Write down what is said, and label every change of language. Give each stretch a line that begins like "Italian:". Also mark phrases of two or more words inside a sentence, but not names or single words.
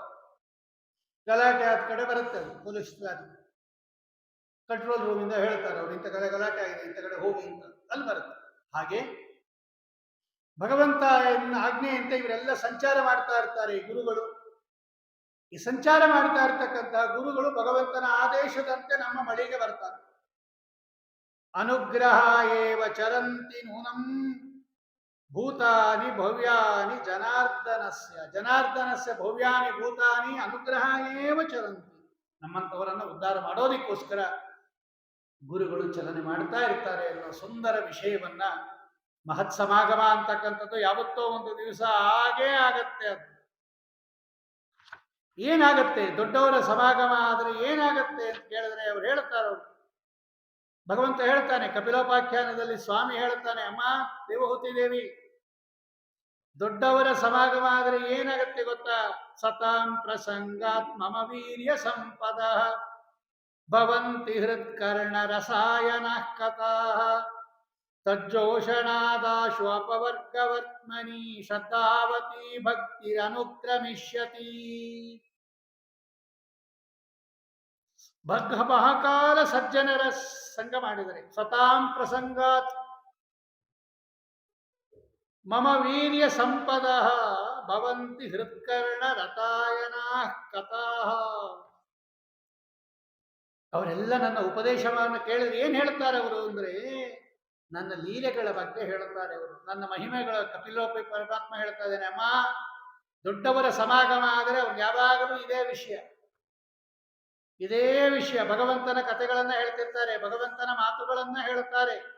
Kannada: ಗಲಾಟೆ ಆದ ಕಡೆ ಬರುತ್ತೆ, ಅದು ಪೊಲೀಸ್ ಕಂಟ್ರೋಲ್ ರೂಮಿಂದ ಹೇಳ್ತಾರೆ ಅವ್ರು ಇಂಥ ಕಡೆ ಗಲಾಟೆ ಆಗಿದೆ, ಇಂಥ ಕಡೆ ಹೋಗಿ ಅಂತ, ಅಲ್ಲಿ ಬರುತ್ತೆ. ಹಾಗೆ ಭಗವಂತ ಆಜ್ಞೆಯಂತೆ ಇವರೆಲ್ಲ ಸಂಚಾರ ಮಾಡ್ತಾ ಇರ್ತಾರೆ ಈ ಗುರುಗಳು. ಈ ಸಂಚಾರ ಮಾಡ್ತಾ ಇರ್ತಕ್ಕಂತಹ ಗುರುಗಳು ಭಗವಂತನ ಆದೇಶದಂತೆ ನಮ್ಮ ಬಳಿಗೆ ಬರ್ತಾರೆ.
Sanskrit: ಅನುಗ್ರಹ ಏವ ಚರಂತಿ ನೂನಂ ಭೂತಾನಿ ಭವ್ಯಾನಿ ಜನಾರ್ದನಸ್ಯ. ಜನಾರ್ದನಸ್ಯ ಭವ್ಯಾನಿ ಭೂತಾನಿ ಅನುಗ್ರಹ ಏವ ಚರಂತಿ.
Kannada: ನಮ್ಮಂಥವರನ್ನು ಉದ್ಧಾರ ಮಾಡೋದಕ್ಕೋಸ್ಕರ ಗುರುಗಳು ಚಲನೆ ಮಾಡ್ತಾ ಇರ್ತಾರೆ ಅನ್ನೋ ಸುಂದರ ವಿಷಯವನ್ನ, ಮಹತ್ ಸಮಾಗಮ ಅಂತಕ್ಕಂಥದ್ದು ಯಾವತ್ತೋ ಒಂದು ದಿವಸ ಆಗೇ ಆಗತ್ತೆ. ಅದು ಏನಾಗತ್ತೆ, ದೊಡ್ಡವರ ಸಮಾಗಮ ಆದರೆ ಏನಾಗತ್ತೆ ಅಂತ ಕೇಳಿದ್ರೆ ಅವ್ರು ಹೇಳ್ತಾರೆ, ಭಗವಂತ ಹೇಳ್ತಾನೆ ಕಪಿಲೋಪಾಖ್ಯಾನದಲ್ಲಿ, ಸ್ವಾಮಿ ಹೇಳ್ತಾನೆ, ಅಮ್ಮ ದೇವಹೂತಿ ದೇವಿ, ದೊಡ್ಡವರ ಸಮಾಗಮ ಆದರೆ ಏನಾಗತ್ತೆ ಗೊತ್ತಾ?
Sanskrit: ಸತಾಂ ಪ್ರಸಂಗಾತ್ ಮಮ ವೀರ್ಯ ಸಂಪದ ಭವಂತಿ ಹೃತ್ಕರ್ಣ ರಸಾಯನ ಕಥಾ ತಜ್ಜೋಷಣಾದಾಶು ಅಪವರ್ಗವರ್ತ್ಮನಿ ಶ್ರದ್ಧಾವತಿ ಭಕ್ತಿರನುಕ್ರಮಿಷ್ಯತಿ.
Kannada: ಬಹಕಾಲ ಸಜ್ಜನರ ಸಂಗ ಮಾಡಿದರೆ,
Sanskrit: ಸತಾಂ ಪ್ರಸಂಗಾತ್ ಮಮ ವೀರ್ಯ ಸಂಪದ ಭವಂತಿ ಹೃತ್ಕರ್ಣ ರತಾಯನ ಕಥಾ.
Kannada: ಅವರೆಲ್ಲ ನನ್ನ ಉಪದೇಶವನ್ನು ಕೇಳಿದ್ರೆ ಏನ್ ಹೇಳ್ತಾರೆ ಅವರು ಅಂದ್ರೆ, ನನ್ನ ಲೀಲೆಗಳ ಬಗ್ಗೆ ಹೇಳ್ತಾರೆ ಅವರು, ನನ್ನ ಮಹಿಮೆಗಳ. ಕಪಿಲೋಪಿ ಪರಮಾತ್ಮ ಹೇಳ್ತಾ ಇದ್ದೇನೆ, ಅಮ್ಮ ದೊಡ್ಡವರ ಸಮಾಗಮ ಆದರೆ ಅವ್ರು ಯಾವಾಗಲೂ ಇದೇ ವಿಷಯ, ಇದೇ ವಿಷಯ, ಭಗವಂತನ ಕಥೆಗಳನ್ನ ಹೇಳ್ತಿರ್ತಾರೆ, ಭಗವಂತನ ಮಾತುಗಳನ್ನ ಹೇಳ್ತಾರೆ.